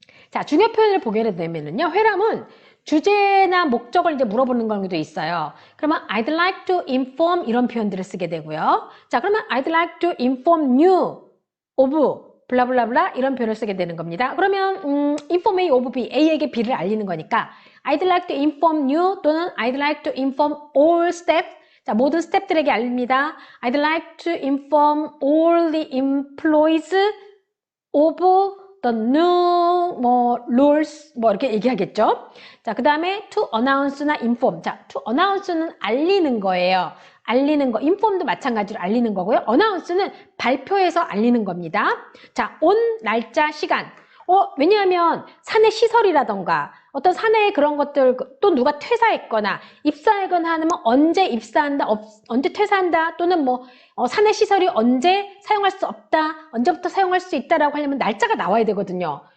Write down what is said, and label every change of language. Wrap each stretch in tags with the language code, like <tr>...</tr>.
<ko>자, 중요 표현을 보게 되면은요, 회람은 주제나 목적을 이제 물어보는 경우도 있어요. 그러면</ko> <en>I'd like to inform</en> <ko>이런 표현들을 쓰게 되고요. 자, 그러면</ko> <en>I'd like to inform you of</en> <ko>블라블라블라 이런 표현을 쓰게 되는 겁니다.</ko> <en>그러면 inform A of B,</en> <ko>A에게 B를 알리는 거니까</ko> <en>I'd like to inform you 또는 I'd like to inform all staff.</en> <ko>자, 모든 스태프들에게 알립니다.</ko> <en>I'd like to inform all the employees of the new rules</en> <ko>이렇게 얘기하겠죠. 자, 그 다음에 to announce나 inform. 자, to announce는 알리는 거예요. 알리는 거. inform도 마찬가지로 알리는 거고요. announce는 발표해서 알리는 겁니다. 자, 온 날짜, 시간. 왜냐하면 사내 시설이라던가 어떤 사내의 그런 것들, 또 누가 퇴사했거나 입사하거나 하면 언제 입사한다, 언제 퇴사한다, 또는 뭐 사내 시설이 언제 사용할 수 없다, 언제부터 사용할 수 있다라고 하려면 날짜가 나와야 되거든요.</ko>